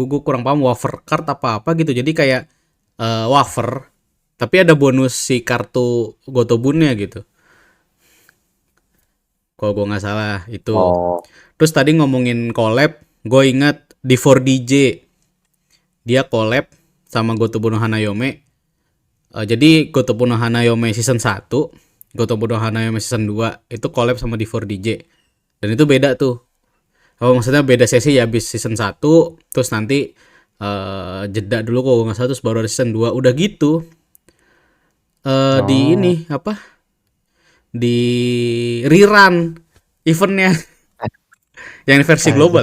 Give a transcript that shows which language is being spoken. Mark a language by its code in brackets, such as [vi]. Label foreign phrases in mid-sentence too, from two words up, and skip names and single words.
[id] Gue kurang paham [en] wafer card [id] apa apa gitu. Jadi kayak wafer tapi ada bonus si kartu Gotobunnya gitu. Kalau gue nggak salah itu. Oh, Terus tadi ngomongin collab, gue ingat di 4DJ dia collab sama Gotobu no Hanayome. Jadi Gotobu no Hanayome season 1, Gotobu no Hanayome season 2 itu collab sama di 4DJ. Dan itu beda tuh. Oh, maksudnya beda sesi ya habis season 1 terus nanti jeda dulu kalau nggak salah terus baru ada season 2. Udah gitu. Di oh, ini apa? Di rerun eventnya yang versi global